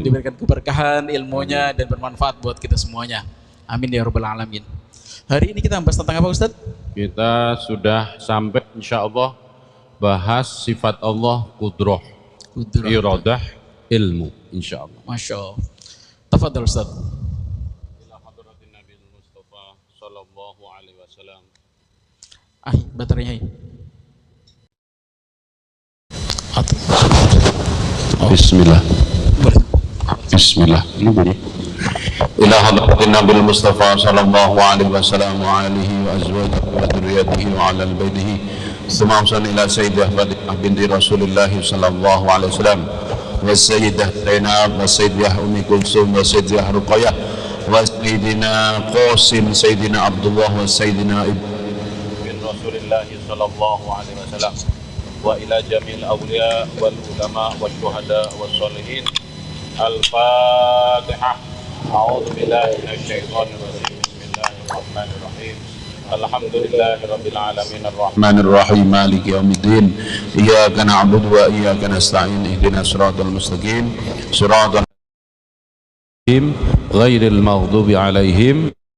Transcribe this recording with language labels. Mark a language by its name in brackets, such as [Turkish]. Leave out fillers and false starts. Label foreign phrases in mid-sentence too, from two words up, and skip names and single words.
[Indonesian] Diberikan keberkahan ilmunya dan bermanfaat buat kita semuanya. [Arabic] آمين يا رب العالمين. [Indonesian] Hari ini kita bahas tentang apa Ustadz? Kita sudah sampai [Arabic] إن شاء الله [Indonesian] bahas sifat Allah kudroh, iradah, ilmu [Arabic] إن شاء الله. ما شاء الله. تفضل أستاذ إلى حضرة النبي المصطفى صلى الله عليه وسلم. [Indonesian] Baterainya. [Arabic] Bismillah. Bismillah. إلى حضرة النبي المصطفى صلى الله عليه وسلم وآله وأزواجه وذرياته وعلى بيته. ثم إلى السيدة فاطمة بنت رسول الله صلى الله عليه وسلم. Sayyidah Zainab, Sayyidah Ummi Kulsum, Sayyidah Ruqayyah, سيدنا قاسم سيدنا عبد الله سيدنا بن رسول الله صلى الله عليه وسلم وإلى جميع الأولياء والعلماء والشهداء والصالحين. Al-Fatihah. أعوذ بالله من الشيطان الرجيم بسم الله الرحمن الرحيم. الحمد لله رب العالمين الرحمن الرحيم مالك يوم الدين إياك نعبد وإياك نستعين اهدنا الصراط المستقيم صراط الذين غير المغضوب عليهم.